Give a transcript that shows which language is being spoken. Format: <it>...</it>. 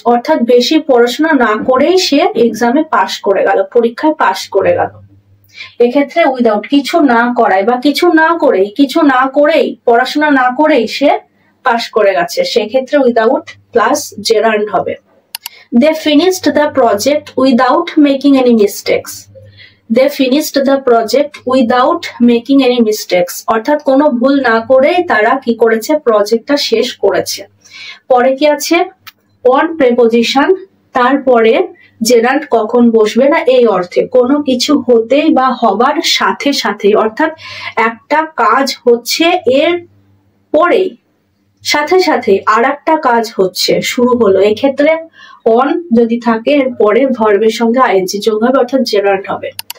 <bn>অর্থাৎ বেশি পড়াশোনা না করেই সে এক্সামে পাশ করে গেল, পরীক্ষায় পাশ করে গেল। এক্ষেত্রে উইদাউট, কিছু না করায় বা কিছু না করেই পড়াশোনা না করেই সে পাশ করে গেছে, সেক্ষেত্রে উইদাউট প্লাস জেরান্ড হবে।</bn> <en>They finished the project without making any mistakes. They finished the project without making any mistakes.</en> <bn>অর্থাৎ কোনো ভুল না করেই তারা কি করেছে, প্রজেক্টটা শেষ করেছে। পরে কি আছে, অন প্রেপোজিশন, তারপরে জেরান্ড কখন বসবে না এই অর্থে, কোনো কিছু হতেই বা হবার সাথে সাথে, অর্থাৎ একটা কাজ হচ্ছে এর পরেই সাথে সাথে আর একটা কাজ হচ্ছে, শুরু হলো, এক্ষেত্রে অন যদি থাকে এর পরে ভার্বের সঙ্গে আইএনজি যোগ হবে, অর্থাৎ জেরান্ড হবে।</bn>